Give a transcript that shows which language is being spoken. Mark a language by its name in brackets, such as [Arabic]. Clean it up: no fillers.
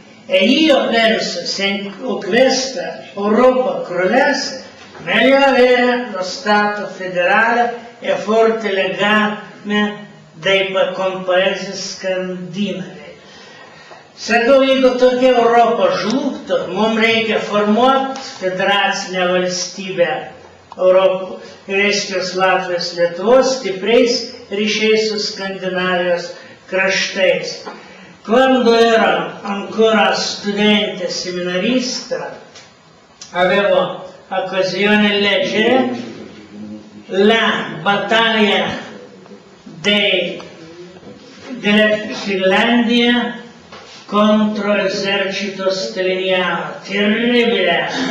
[Italian] E io penso, se questa Europa crollasse, meglio avere lo Stato federale e forte legame con paesi skandinavi. [Lithuanian] Sakau, jeigu tokia Europa žlugtų, mums reikia formuoti federacinę valstybę Europos, Estijos, Latvijos, Lietuvos, stipriais ryšiais su Skandinavijos kraštais. [Italian] Quando ero ancora studente seminarista, avevo occasione di leggere la battaglia della Finlandia contro l'esercito staliniano, terribile.